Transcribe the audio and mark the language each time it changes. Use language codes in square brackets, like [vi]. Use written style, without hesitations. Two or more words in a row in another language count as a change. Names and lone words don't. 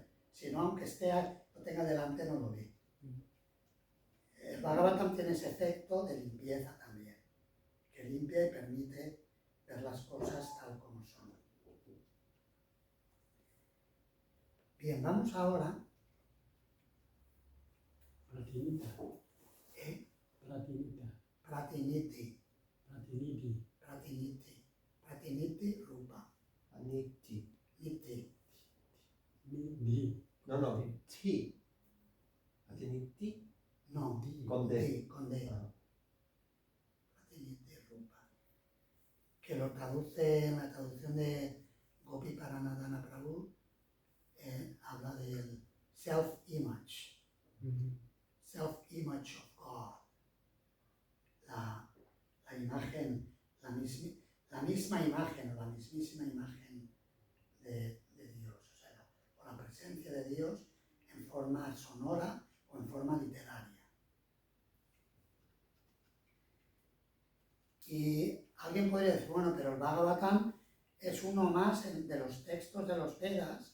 [es] Si no, aunque lo tenga delante, no lo ve. El Bhagavatam tiene ese efecto de limpieza también, que limpia y permite ver las cosas tal como son. Bien, vamos ahora. [sa] Pratinita. Pratinita. Pratiniti. Pratiniti. Pratiniti. Pratiniti Rupa. Aniti. Niti. Di. No, ti. Aniti. [es] No, Con D. con D. Ah. [sa] Pratiniti Rupa. [es] Que lo traduce en la traducción de Gopi Paranadhana Prabhu, habla del self-image. [en] Self-image of God. [es] La imagen, la misma imagen o la mismísima imagen de Dios, o sea, o la presencia de Dios en forma sonora o en forma literaria. Y alguien podría decir, bueno, pero el Bhagavatam es uno más de los textos de los Vedas.